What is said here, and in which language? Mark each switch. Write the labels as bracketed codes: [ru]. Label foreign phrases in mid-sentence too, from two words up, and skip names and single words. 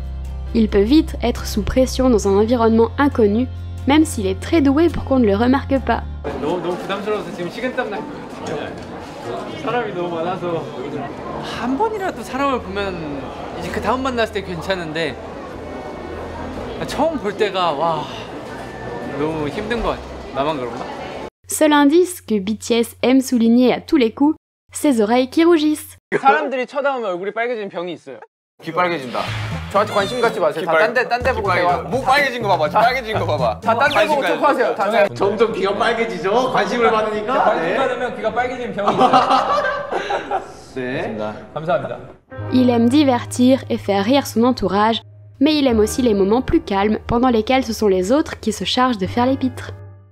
[fr] Il peut vite être sous pression dans un environnement inconnu, même s'il est très doué pour qu'on ne le remarque pas. [ko] 너무 부담스러워서 지금 식은땀 날 거예요. 사람이 너무 많아서 한 번이라도 사람을 보면 이제 그 다음 만났을 때 괜찮은데 처음 볼 때가 와 너무 힘든 것 같아. 나만 그런가? Seul indice que BTS aime souligner à tous les coups, ses oreilles qui rougissent. 사람들이 쳐다보면 얼굴이 빨개지는 병이 있어요. 귀 빨개진다. 저한테 관심 갖지 마세요. 다 딴 데 보고 대화. 목 빨개진 거 봐봐. 빨개진 거 봐봐. 다 딴 데 보고 토크하세요. 다 점점 귀가 빨개지죠? 관심을 받으니까. 관심 받으면 귀가 빨개지는 병이 있어요. 네. 감사합니다. [fr] Il aime divertir et faire rire son entourage, mais il aime aussi les moments plus calmes pendant lesquels ce sont les autres qui se chargent de faire les pitres.